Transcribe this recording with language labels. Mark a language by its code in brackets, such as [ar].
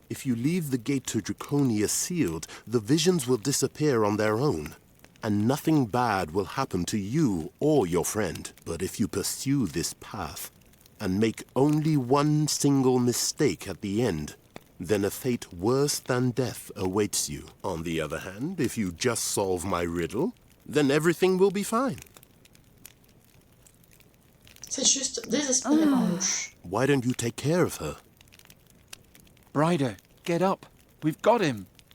[en] If you leave the gate to Drakonia sealed, the visions will disappear on their own, and nothing bad will happen to you or your friend. But if you pursue this path, and make only one single mistake at the end, then a fate worse than death awaits you. On the other hand, if you just solve my riddle, then everything will be fine. [fr] C'est juste désespérément louche. [en] Why don't you take care of her? Brider, get up. We've got him.